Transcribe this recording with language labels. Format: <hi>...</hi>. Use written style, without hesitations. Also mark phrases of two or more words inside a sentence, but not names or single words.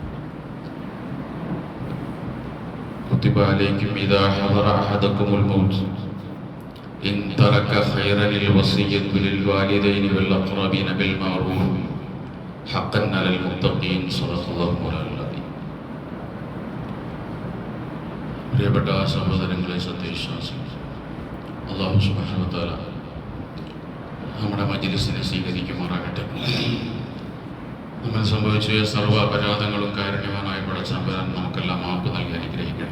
<ar>كتب عليكم إذا حضر أحدكم الموت إن ترك خيرا الوصية للوالدين والأقربين بالمعروف حقا على المتقين. صدق الله مولانا العظيم.</ar> <ml>പ്രിയപ്പെട്ട സഹോദരങ്ങളെ, സത്യവിശ്വാസികൾ,</ml> <ar>الله سبحانه وتعالى</ar> <ml>നമ്മുടെ മജ്ലിസിനെ സ്വീകരിക്കുമാറാകട്ടെ. നമ്മൾ സംഭവിച്ച സർവ്വ അപരാധങ്ങളും കാരുണ്യവാനായ പടച്ചതമ്പുരാൻ നമുക്കെല്ലാം മാപ്പ് നൽകി അനുഗ്രഹിക്കട്ടെ.</ml>